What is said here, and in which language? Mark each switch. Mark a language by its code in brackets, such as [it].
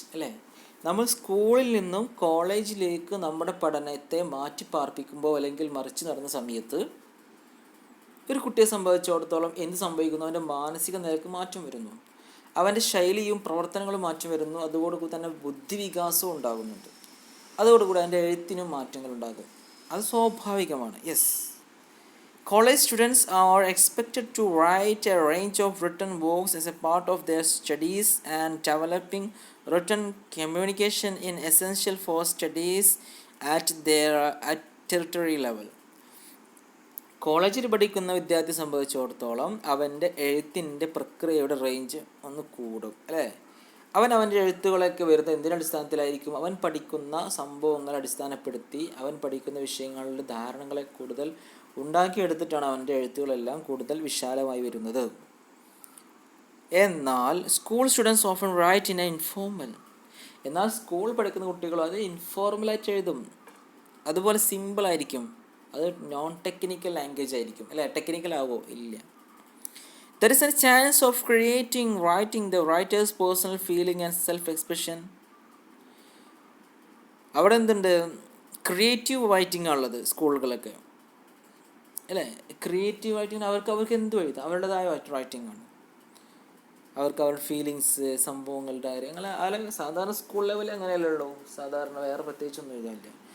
[ml] അല്ലേ, നമ്മൾ സ്കൂളിൽ നിന്നും കോളേജിലേക്ക് നമ്മുടെ പഠനത്തെ മാറ്റി പാർപ്പിക്കുമ്പോൾ അല്ലെങ്കിൽ മറിച്ച് നടന്ന സമയത്ത് ഒരു കുട്ടിയെ സംബന്ധിച്ചിടത്തോളം എന്ത് സംഭവിക്കുന്നു? അവൻ്റെ മാനസിക നിലക്ക് മാറ്റം വരുന്നു, അവൻ്റെ ശൈലിയും പ്രവർത്തനങ്ങളും മാറ്റം വരുന്നു, അതോടുകൂടി തന്നെ ബുദ്ധിവികാസവും ഉണ്ടാകുന്നുണ്ട്, അതോടുകൂടി അവൻ്റെ എഴുത്തിനും മാറ്റങ്ങൾ ഉണ്ടാകും. അത് സ്വാഭാവികമാണ്. [en] Yes, college students are expected to write a range of written works as a part of their studies, and developing written communication is essential for studies at tertiary level. [ml] കോളേജിൽ പഠിക്കുന്ന വിദ്യാർത്ഥി സംബന്ധിച്ചിടത്തോളം അവൻ്റെ എഴുത്തിൻ്റെ പ്രക്രിയയുടെ റേഞ്ച് ഒന്ന് കൂടും. അല്ലേ, അവൻ്റെ എഴുത്തുകളൊക്കെ വരുന്നത് എന്തിനടിസ്ഥാനത്തിലായിരിക്കും? അവൻ പഠിക്കുന്ന സംഭവങ്ങളെ അടിസ്ഥാനപ്പെടുത്തി അവൻ പഠിക്കുന്ന വിഷയങ്ങളുടെ ധാരണകളെ കൂടുതൽ ഉണ്ടാക്കിയെടുത്തിട്ടാണ് അവൻ്റെ എഴുത്തുകളെല്ലാം കൂടുതൽ വിശാലമായി വരുന്നത്. എന്നാൽ [en] School students often write in a informal. [ml] എന്നാൽ സ്കൂൾ പഠിക്കുന്ന കുട്ടികൾ അത് ഇൻഫോർമലായിട്ട് എഴുതും, അതുപോലെ സിമ്പിളായിരിക്കും, അത് നോൺ ടെക്നിക്കൽ ലാംഗ്വേജ് ആയിരിക്കും. അല്ലേ, ടെക്നിക്കൽ ആവോ? ഇല്ല. [en] There is a chance of writing the writer's personal feeling and self-expression. [ml] അവിടെ എന്തുണ്ട്? ക്രിയേറ്റീവ് റൈറ്റിംഗ് ഉള്ളത് സ്കൂളുകളൊക്കെ. അല്ലേ, ക്രിയേറ്റീവ് റൈറ്റിംഗ് അവർക്ക് എന്തും എഴുതാം, അവരുടേതായ റൈറ്റിംഗ് ആണ്. അവരുടെ ഫീലിങ്സ്, സംഭവങ്ങളുടെ കാര്യങ്ങൾ. അല്ലെങ്കിൽ സാധാരണ സ്കൂൾ ലെവലിൽ അങ്ങനെയല്ലല്ലോ, സാധാരണ വേറെ പ്രത്യേകിച്ചൊന്നും എഴുതാനില്ല.